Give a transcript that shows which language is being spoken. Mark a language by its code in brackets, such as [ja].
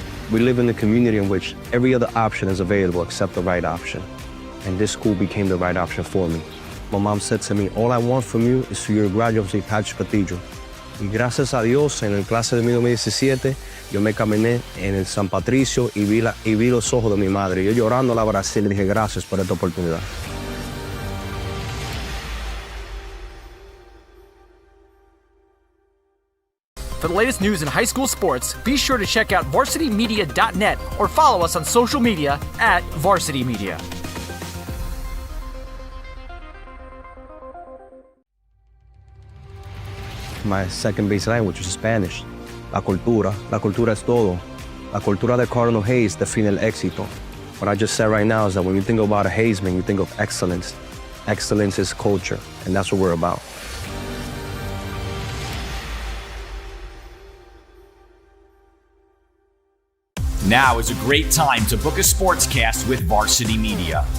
[en] We live in a community in which every other option is available except the right option. And this school became the right option for me. My mom said to me, all I want from you is for you to graduate from Patrick Cathedral. [es] Y gracias a Dios, en el clase de 2017, yo me caminé en el San Patricio y vi los ojos de mi madre. Yo llorando la abracé y le dije gracias por esta oportunidad. [en] For the latest news in high school sports, be sure to check out varsitymedia.net or follow us on social media at Varsity Media. My second base language is Spanish. [es] La cultura es todo. La cultura de Cardinal Hayes define el éxito. [en] What I just said right now is that when you think about a Hayesman, you think of excellence. Excellence is culture, and that's what we're about. Now is a great time to book a sportscast with Varsity Media.